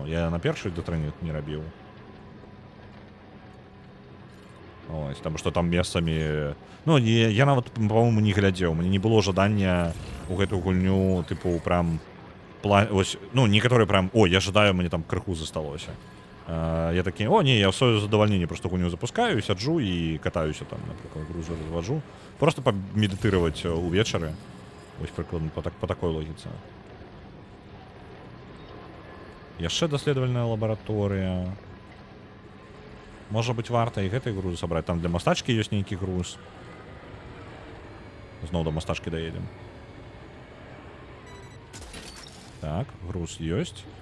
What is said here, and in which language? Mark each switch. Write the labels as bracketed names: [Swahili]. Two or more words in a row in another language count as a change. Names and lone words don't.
[Belarusian] Я на першый Death Stranding не рабіў. Ось, таму што там месцамі... Ну, я нават, па-моему, не глядзеў. Мне не было жадання ў гэту гульню, тыпу, прям... Ось, ну, некаторыя прям... О, я жадаю, мне там крыху засталося. [Ukrainian] Я такі, о, ні, я в своє задовольнення просто гуню запускаю, [Belarusian] сяджу і катаюся [Ukrainian] там, наприклад, грузи розвожу. Просто помедитувати увечері. Ось прикладно по такій логіці. [Belarusian] Яшчэ даследавальная лабараторыя. Можа быць, варта і гэтай грузы сабраць. Там для мастачкі ёсць нейкі груз. Зноў да мастачкі даедзем. Так, груз ёсць.